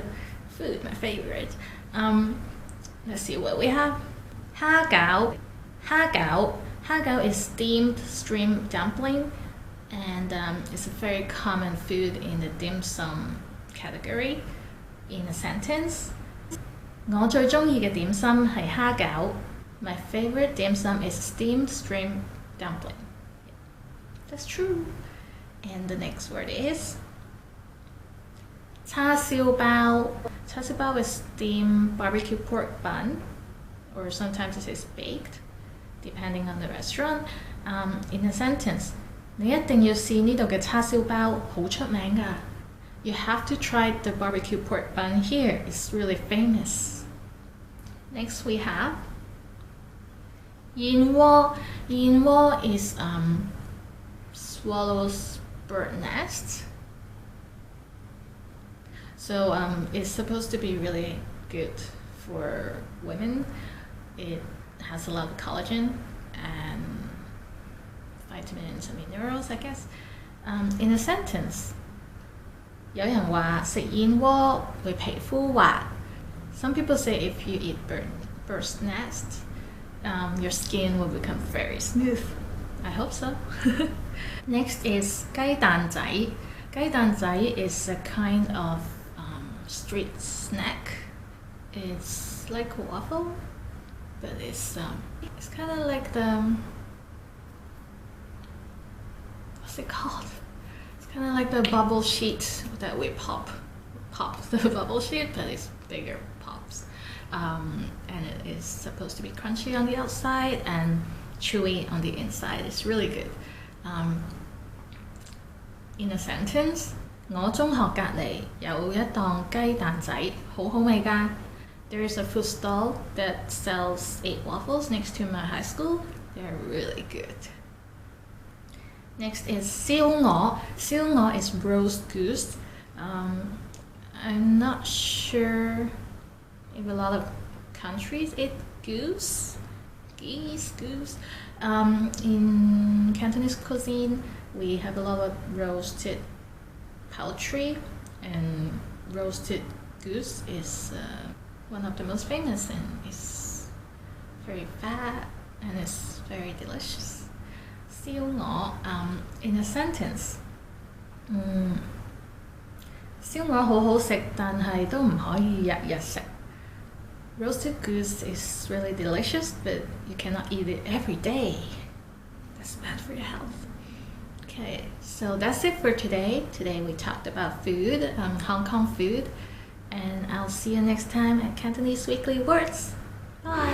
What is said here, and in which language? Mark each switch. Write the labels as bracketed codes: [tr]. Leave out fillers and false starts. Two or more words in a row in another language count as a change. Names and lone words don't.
[en] Food, my favorite. Let's see what we have. Ha gao. Ha gao. Ha gao is steamed shrimp dumpling, and it's a very common food in the dim sum category. In a sentence, [yue] 我最鍾意嘅點心係蝦餃. [en] My favorite dim sum is steamed shrimp dumpling. That's true. And the next word is 叉燒包. 叉燒包 is steamed barbecue pork bun, or sometimes it is baked, depending on the restaurant. In a sentence, [yue] 你一定要試呢度嘅叉燒包，好出名㗎. [en] You have to try the barbecue pork bun here. It's really famous. Next we have 燕窩. 燕窩 is swallow's bird nest. So it's supposed to be really good for women. It has a lot of collagen and vitamins and minerals, I guess. In a sentence, [yue] 有人話食燕窩會皮膚滑. [en] Some people say if you eat bird's nest, your skin will become very smooth. I hope so. Next is 雞蛋仔. 雞蛋仔 is a kind of street snack. It's like a waffle, but it's kind of like the, what's it called? It's kind of like the bubble sheet that we pop the bubble sheet, but it's bigger pops. And it is supposed to be crunchy on the outside and chewy on the inside. It's really good. In a sentence, [yue] 我中學隔離有一檔雞蛋仔，好好味㗎. [en] There is a food stall that sells 8 waffles next to my high school. They're really good. Next is 燒鵝. 燒鵝 is roast goose. I'm not sure if a lot of countries eat goose. In Cantonese cuisine, we have a lot of roasted poultry, and roasted goose is one of the most famous, and it's very fat and it's very delicious. 燒鵝, in a sentence, [yue] 燒鵝好好食，但係都唔可以日日食. [en] Roasted goose is really delicious, but you cannot eat it every day. That's bad for your health. Okay, so that's it for today. Today we talked about food, Hong Kong food, and I'll see you next time at Cantonese Weekly Words.